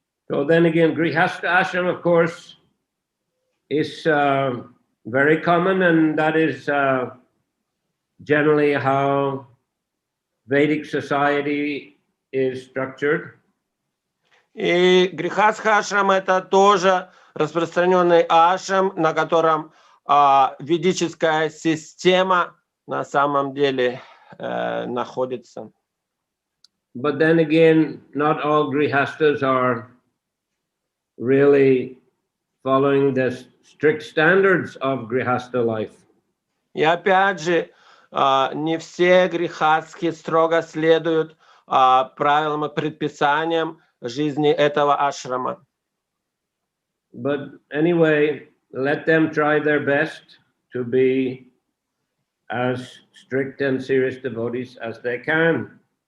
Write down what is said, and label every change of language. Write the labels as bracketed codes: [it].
[en] So then again, Grihastha ashram, of course, is very common, and that is generally how Vedic society is structured. [ru] И Грихастха ашрам это тоже распространенный ашрам, на котором ведическая система на самом деле находится. [en] But then again, not all grihasthas are really following the strict standards of grihastha life. [ru] И опять же, не все грихастхи строго следуют правилам и предписаниям жизни этого ашрама. [en] But anyway, let them try their best to be as strict and serious devotees as they can.